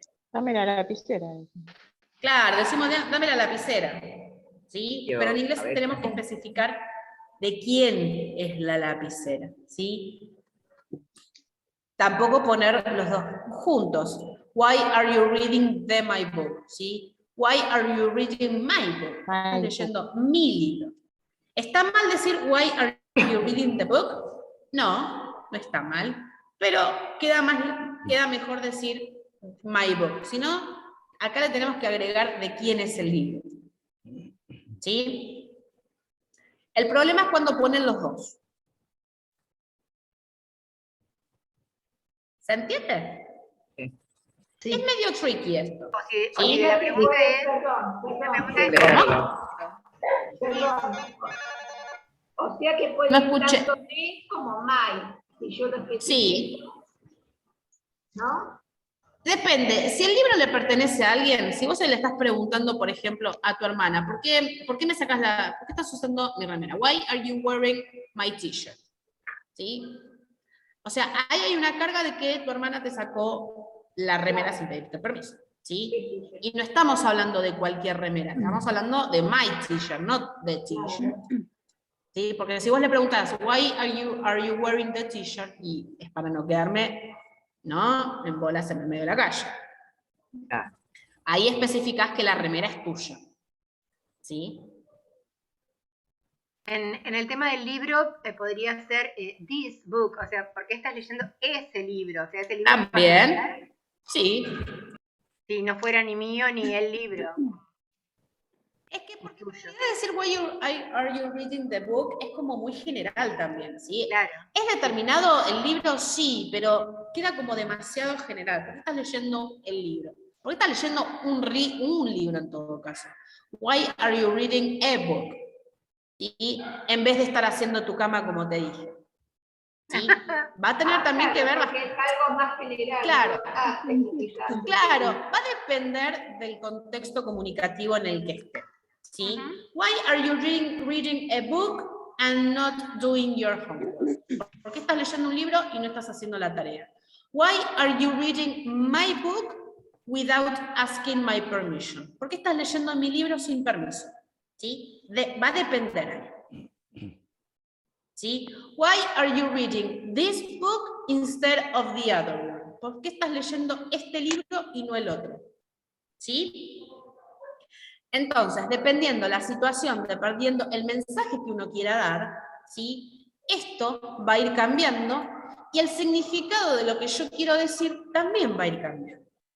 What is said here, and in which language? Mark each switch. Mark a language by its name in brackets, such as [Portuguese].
[Spanish] Dame la lapicera. Claro, decimos, dame la lapicera, ¿sí? Yo, Pero en inglés a ver. tenemos que especificar de quién es la lapicera, ¿sí? Tampoco poner los dos juntos. [English] Why are you reading my book? [Spanish] ¿Sí? [English] Why are you reading my book? [Spanish] Estás leyendo mi libro. ¿Está mal decir [English] why are you reading the book? [Spanish] No, no está mal. Pero queda mejor decir [English] my book. [Spanish] Si no, acá le tenemos que agregar de quién es el libro. ¿Sí? El problema es cuando ponen los dos. ¿Se entiende? Sí. Es medio tricky esto. O si la pregunta es... Perdón. O sea que puede No ir escuché. tanto me como my, si yo lo especifico. Sí. ¿No? Depende, si el libro le pertenece a alguien, si vos le estás preguntando, por ejemplo, a tu hermana, ¿por qué me sacas por qué estás usando mi remera? [English] Why are you wearing my t-shirt? [Spanish] ¿Sí? O sea, ahí hay una carga de que tu hermana te sacó la remera sin pedirte permiso, ¿sí? Y no estamos hablando de cualquier remera, estamos hablando de my t-shirt, no de t-shirt. ¿Sí? Porque si vos le preguntas, [English] why are you wearing the t-shirt? [Spanish] Y es para no quedarme, ¿no?, en bolas en el medio de la calle. Ahí especificás que la remera es tuya. ¿Sí? En el tema del libro podría ser [English] this book, [Spanish] o sea, ¿por qué estás leyendo ese libro? O sea, ese libro También, sí. Si no fuera ni mío ni el libro. Es que porque la idea de decir [English] why are you reading the book [Spanish] es como muy general también, ¿sí? Claro. ¿Es determinado el libro? Sí, pero queda como demasiado general. ¿Por qué estás leyendo el libro? ¿Por qué estás leyendo un libro en todo caso? [English] Why are you reading a book? [Spanish] Y en vez de estar haciendo tu cama como te dije. ¿Sí? Va a tener también que ver... Porque es algo más general. Claro. ¿No? Claro, va a depender del contexto comunicativo en el que esté. ¿Sí? [English] Why are you reading a book and not doing your homework? [Spanish] ¿Por qué estás leyendo un libro y no estás haciendo la tarea? [English] Why are you reading my book without asking my permission? [Spanish] ¿Por qué estás leyendo mi libro sin permiso? ¿Sí? Va a depender. ¿Sí? [English] Why are you reading this book instead of the other one? [Spanish] ¿Por qué estás leyendo este libro y no el otro? ¿Sí? Entonces, dependiendo la situación, dependiendo el mensaje que uno quiera dar, ¿sí? Esto va a ir cambiando y el significado de lo que yo quiero decir también va a ir cambiando.